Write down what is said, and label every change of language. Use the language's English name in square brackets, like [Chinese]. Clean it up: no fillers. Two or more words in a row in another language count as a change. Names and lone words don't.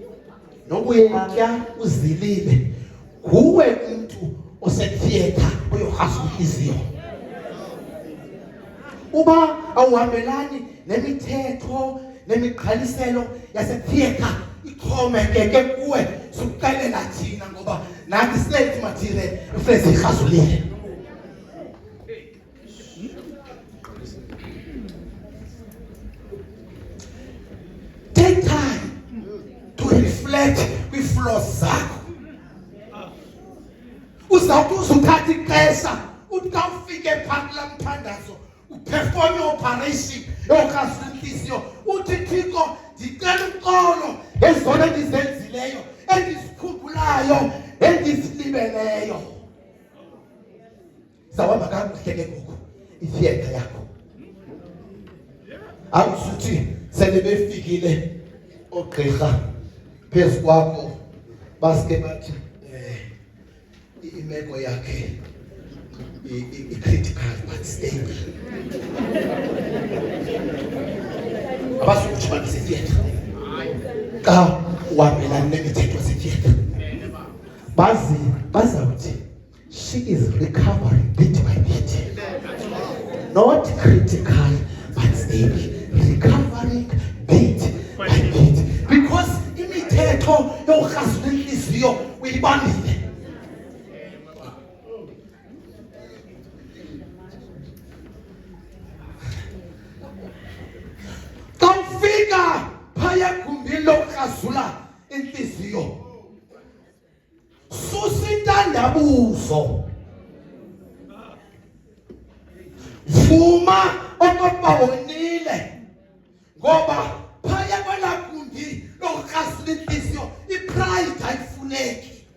[Xhosa] nokuyatya uzilile nguwe umuntu osetheater yokukhasa inhliziyo. Uba awuhambelani nemithetho nemiqhaliselo yasetheatre ixhomekeke kuwe sukuqalela thina ngoba nathi silethi mathire ufrezi ihazulile. [English] Take time to reflect [Xhosa] kwi-flaws zakho. Uzawuthi uzuthatha ixesha uthi xa ufike phakathi lamthandazo uperform operation yokukhasa inhliziyo uthi Thixo ndicela uxolo ngezona endizenzileyo endizikhumbulayo endizilibeleyo. Zawuhamba kakuhle ke ngoku itheatre yakho. Awusuthi sele befikile ogqirha phezu kwakho basike bathi imeko yakhe i- [English] critical but stable. [Xhosa] Abasukuthi basetheatre xa uhambelana nemithetho yasetheatre bazawuthi [English] she is recovering bit by bit, not critical but stable, recovering bit by bit, because [Xhosa] imithetho yokukhasa inhliziyo uyibambile. Fika phaya egumbini lokukhazula inhliziyo susa intandabuzo, vuma okokuba wonile ngoba phaya kwela gumbi lokukhazula inhliziyo ipride ayifuneki.